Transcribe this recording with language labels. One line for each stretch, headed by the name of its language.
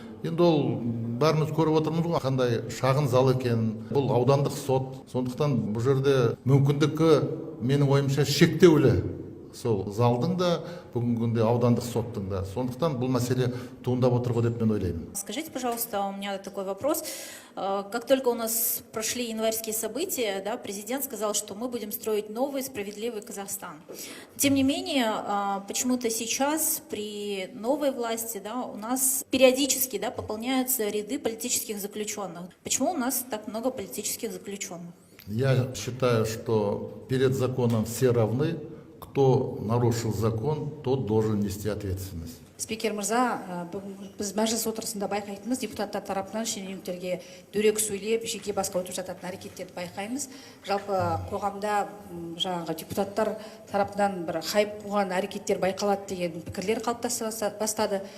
Kazakh: Енді ол бәріміз көріп отырмыз ғой, қандай шағын зал екен. Бұл аудандық сот. Сондықтан бұл жерде мүмкіндігі менің ойымша шектеулі. Сол залдың да, бүгінгі күнде аудандық соттың да. Сондықтан бұл мәселе туындап отыр ғой деп мен ойлаймын.
Russian: Скажите, пожалуйста, у меня такой вопрос. Как только у нас прошли январские события, да, президент сказал, что мы будем строить новый справедливый Казахстан. Тем не менее, почему-то сейчас при новой власти, да, у нас периодически, да, пополняются ряды политических заключенных. Почему у нас так много политических заключенных? Я считаю, что перед законом все равны. Кто нарушил закон, тот должен нести ответственность.
Kazakh: Спикер мырза, бүгін біз мәжіліс отырысында байқайтынымыз депутаттар тарапынан шенеуніктерге дөрекі сөйлеп, жеке басқа өтіп жататын әрекеттерді байқаймыз. Жалпы қоғамда жаңағы депутаттар тарапынан бір хайп қуған әрекеттер байқалады деген пікірлер қалыптаса бастады.